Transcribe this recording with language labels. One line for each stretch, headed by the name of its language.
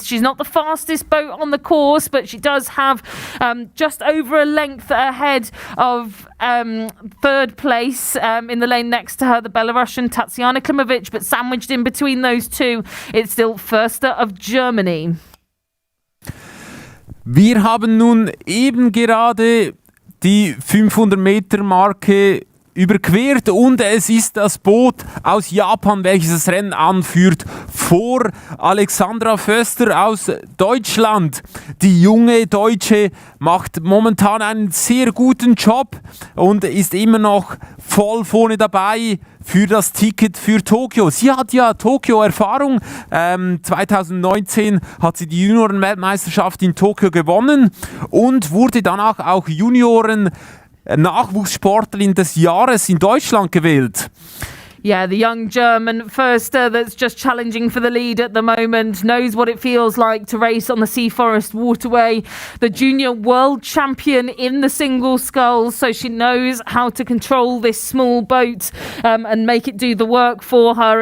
English: She's not the fastest boat on the course, but she does have just over a length ahead of third place in the lane next to her, the Belarusian Tatsiana Klimovic, but sandwiched in between those two, it's still Förster of Germany.
German: Wir haben nun eben gerade die 500-Meter-Marke überquert und es ist das Boot aus Japan, welches das Rennen anführt, vor Alexandra Förster aus Deutschland. Die junge Deutsche macht momentan einen sehr guten Job und ist immer noch voll vorne dabei für das Ticket für Tokio. Sie hat ja Tokio-Erfahrung. 2019 hat sie die Junioren-Weltmeisterschaft in Tokio gewonnen und wurde danach auch Nachwuchssportlerin des Jahres in Deutschland gewählt.
English: Yeah, the young German Förster that's just challenging for the lead at the moment knows what it feels like to race on the Sea Forest Waterway. The junior world champion in the single sculls, so she knows how to control this small boat and make it do the work for her.